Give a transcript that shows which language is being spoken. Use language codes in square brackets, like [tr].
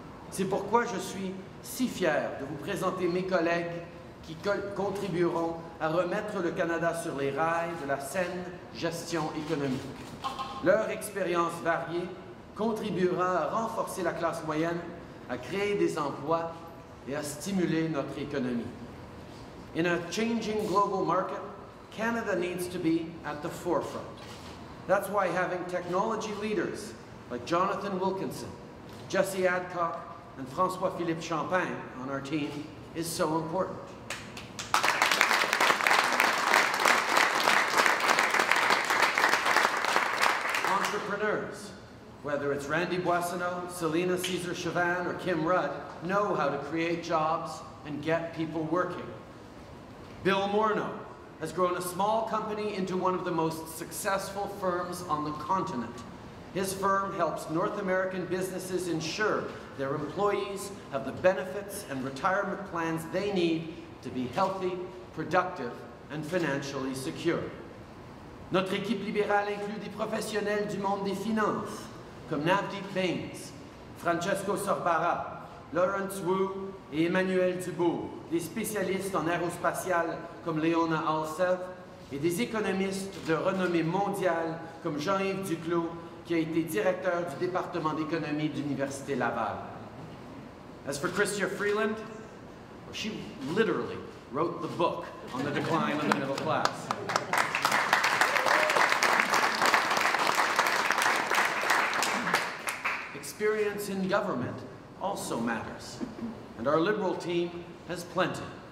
[fr] C'est pourquoi je suis si fier de vous présenter mes collègues qui contribueront à remettre le Canada sur les rails de la saine gestion économique. Leur expérience variée contribuera à renforcer la classe moyenne, à créer des emplois et à stimuler notre économie. [en] In a changing global market, Canada needs to be at the forefront. That's why having technology leaders like Jonathan Wilkinson, Jesse Adcock, and François-Philippe Champagne on our team is so important. Entrepreneurs, whether it's Randy Boissonneau, Selena Caesar-Chavannes, or Kim Rudd, know how to create jobs and get people working. Bill Morneau has grown a small company into one of the most successful firms on the continent. His firm helps North American businesses ensure their employees have the benefits and retirement plans they need to be healthy, productive, and financially secure. [fr] Notre équipe libérale inclut des professionnels du monde des finances, comme Navdeep Bains, Francesco Sorbara, Lawrence Wu et Emmanuel Dubourg, des spécialistes en aérospatial comme Léona Alsev, et des économistes de renommée mondiale comme Jean-Yves Duclos, qui a été directeur du département d'économie de l'Université Laval. [en] As for Chrystia Freeland, she literally wrote the book on the decline of the middle class. Experience in government also matters, and our Liberal team has plenty.